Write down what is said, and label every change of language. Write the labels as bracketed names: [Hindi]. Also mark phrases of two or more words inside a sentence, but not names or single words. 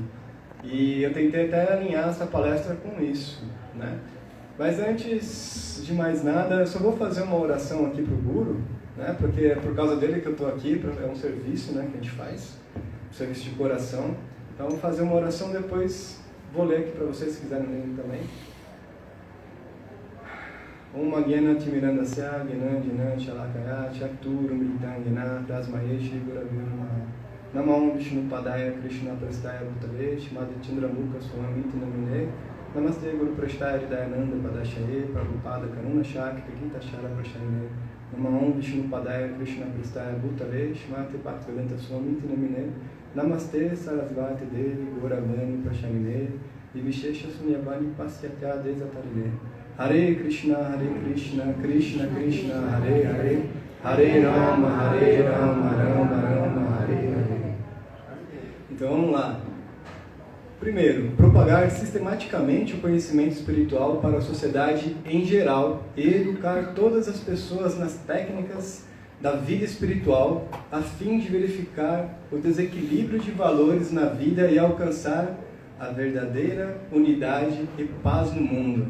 [Portuguese] E eu tentei até alinhar essa palestra com isso, né? Mas antes de mais nada, eu só vou fazer uma oração aqui para o Guru, né? Porque é por causa dele que eu estou aqui, é um serviço, né, que a gente faz, um serviço de coração. Então, vou fazer uma oração, depois vou ler aqui para vocês, se quiserem ler também. [Sanskrit] Om Magyena Timirandasya Gyanandjana Shalakaya Chakturu Mritangena Prasmayeshi Guravyo Namaha Namam Vishnu Padaya Krishna Prastaya Bhutale Shimad Chandramukha Swami Namine Namaste Guru Prastaya Dayananda Padashaye Prabhupada Karuna Shakti Gita Shara Prashayane Namam Vishnu Padaya Krishna Prastaya Bhutale Shimad Bhaktivedanta Swami Namine Namaste Sarasvati Devi Gauravani Prashayane Vivishesha Sunyavani Pasyatya Desatarine Hare Krishna, Krishna Krishna, Hare Hare, Hare Rama, Rama Rama, Hare Hare. [Portuguese] Então vamos lá. Primeiro, propagar sistematicamente o conhecimento espiritual para a sociedade em geral e educar todas as pessoas nas técnicas da vida espiritual, a fim de verificar o desequilíbrio de valores na vida e alcançar a verdadeira unidade e paz no mundo.